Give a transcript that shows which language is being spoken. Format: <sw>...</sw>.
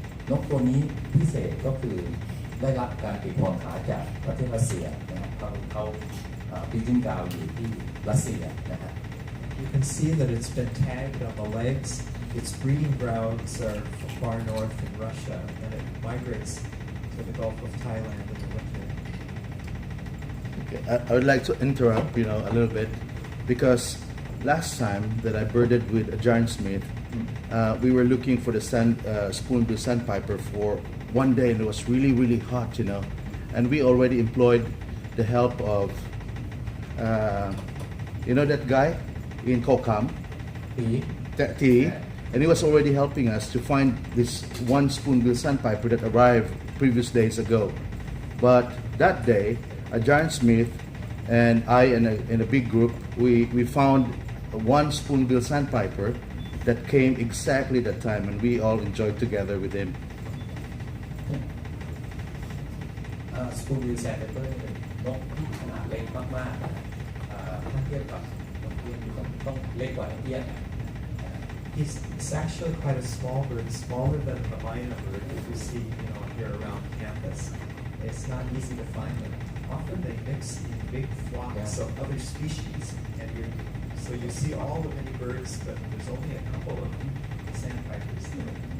<th>นกตัวนี้พิเศษก็คือได้รับการติดห่วงขาจากประเทศรัสเซียนะครับเขาปีจิ้งกาวอยู่ที่รัสเซียนะฮะ</th> <en>You can see that it's been tagged on the legs. Its breeding grounds are far north in Russia, and it migrates to the Gulf of Thailand in the winter. Okay, I would like to interrupt, a little bit, because last time that I birded with Ajarn Smith, we were looking for the spoonbill sandpiper for one day, and it was really, really hot, and we already employed the help of, that guy in Kokam, T, and he was already helping us to find this one spoonbill sandpiper that arrived previous days ago. But that day, Ajarn Smith and I in a big group, we found one spoonbill sandpiper that came exactly that time, and we all enjoyed together with him.</en> <th>สปูนบิลแซนเปอร์เป็นนกที่ขนาดเล็กมากๆถ้าเทียบกับนกเอี้ยนต้องเล็กกว่านกเอี้ยน</th> <en>It's actually quite a small bird, smaller than the myna bird that we see, here around campus. It's not easy to find them. Often they mix in big flocks of other species, and so you see all the many birds, but there's only a couple of sandpipers there.</en>